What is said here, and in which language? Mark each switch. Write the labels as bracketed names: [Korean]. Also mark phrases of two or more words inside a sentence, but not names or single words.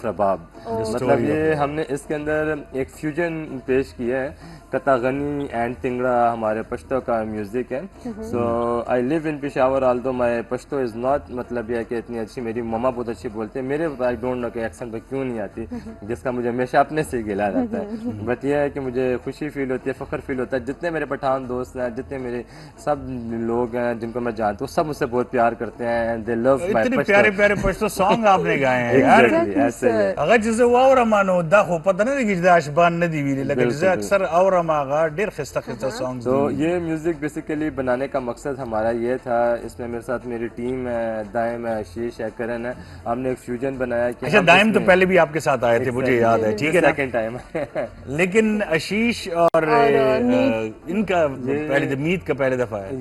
[Urdu] رباب مطلب یہ ہم نے اس کے اندر ایک فیوژن پیش کیا ہے کتا غنی اینڈ تنگڑا ہمارے پشتو کا میوزک ہے [English] so I live in Peshawar although my Pashto is not [Urdu] مطلب یہ کہ اتنی اچھی میری مما بہت اچھی بولتے ہیں میرے [English] I don't know [Urdu] کہ ایکسنٹ پہ کیوں نہیں آتی جس کا مجھے ہمیشہ اپنے سے گلا رہتا ہے بٹ یہ ہے کہ مجھے خوشی فیل ہوتی ہے فخر فیل ہوتا ہے جتنے میرے پٹھان دوست ہیں جتنے میرے سب لوگ ہیں جن کو میں جانتا ہوں سب مجھ سے بہت پیار کرتے ہیں [English] they love my Pashto [Urdu] پیارے پیارے پشتو سانگ آپ نے گائے ہیں یار [Pashto] هغه چې زه واورم نو دا خو پته نه لګي چې دا اشبان نه دی ویلي لکه زه اکثر اورم هغه ډېر ښایسته ښایسته سانګز [Urdu] تو یہ میوزک بیسیکلی بنانے کا مقصد ہمارا یہ تھا اس میں میرے ساتھ میری ٹیم ہے دائم ہے آشیش ہے کرن ہے ہم نے ایک فیوژن بنایا کہ اچھا دائم تو پہلے بھی آپ کے ساتھ آئے تھے مجھے یاد ہے ٹھیک ہے نا [English] second time [Urdu] لیکن آشیش اور ان کا پہلے میت کا پہلے دفعہ ہے